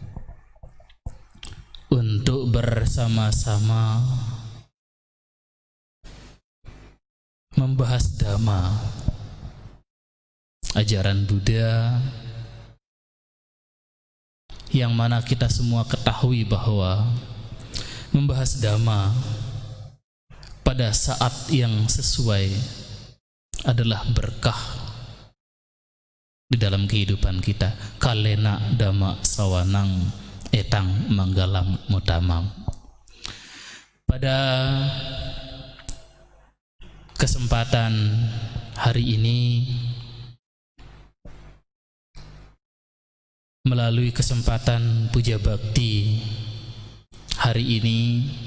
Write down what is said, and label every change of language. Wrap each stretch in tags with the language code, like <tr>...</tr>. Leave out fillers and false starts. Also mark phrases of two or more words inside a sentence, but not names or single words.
<id>untuk bersama-sama membahas Dhamma, ajaran Buddha, yang mana kita semua ketahui bahwa membahas Dhamma pada saat yang sesuai adalah berkah di dalam kehidupan kita.</id> <pi>Kalena dhamma sawanang etang manggalam mutamang.</pi> <id>Pada kesempatan hari ini, melalui kesempatan puja bakti hari ini,</id>